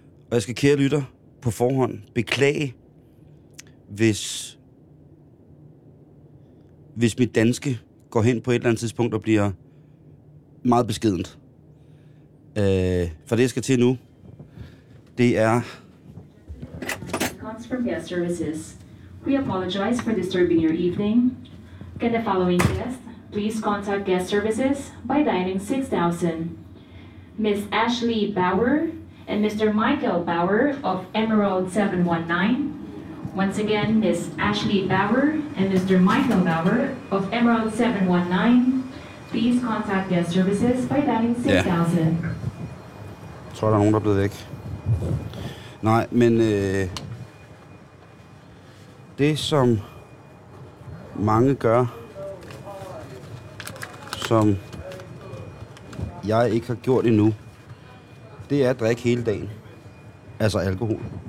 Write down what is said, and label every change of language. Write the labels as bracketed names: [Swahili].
[Danish] Og jeg skal, kære lytter, på forhånd beklage, hvis mit danske går hen på et eller andet tidspunkt og bliver meget beskedent. For det, jeg skal til nu, det er... [English] From guest services. We apologize for disturbing your evening. Can the following guest please contact guest services by dialing 6000. Miss Ashley Bauer and Mr. Michael Bauer of Emerald 719. Once again, Miss Ashley Bauer and Mr. Michael Bauer of Emerald 719. Please contact guest services by dialing 6000. Yeah. [Danish] Tror, der er nogen, der er blevet væk. Nej, men det, som mange gør, som jeg ikke har gjort endnu, det er at drikke hele dagen. Altså alkohol.